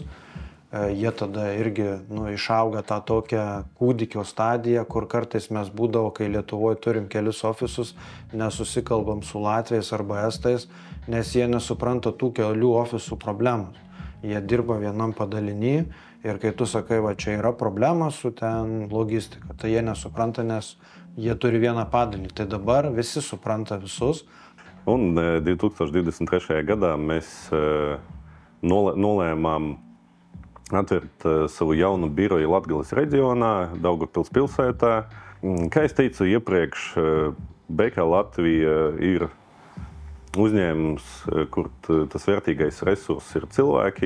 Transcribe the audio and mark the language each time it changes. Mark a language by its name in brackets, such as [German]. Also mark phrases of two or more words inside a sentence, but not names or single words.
[Lithuanian] Jie tada irgi išauga tą tokią kūdikio stadiją, kur kartais mes būdavo, kai Lietuvoje turim kelis ofisus, nesusikalbam su latviais arba estais, nes jie nesupranta tų kelių ofisų problemos. Jie dirba vienam padaliny ir kai tu sakai, va čia yra problema su ten logistika, tai jie nesupranta, nes jie turi vieną padalinį. Tai dabar visi supranta visus. [Latvian] Un 2023. gadā mēs nolēmām atvērt savu jaunu biroju Latgales reģionā, Daugavpils pilsētā. Kā es teicu iepriekš, BK Latvija ir uzņēmums, kur tas vērtīgais resurss ir cilvēki.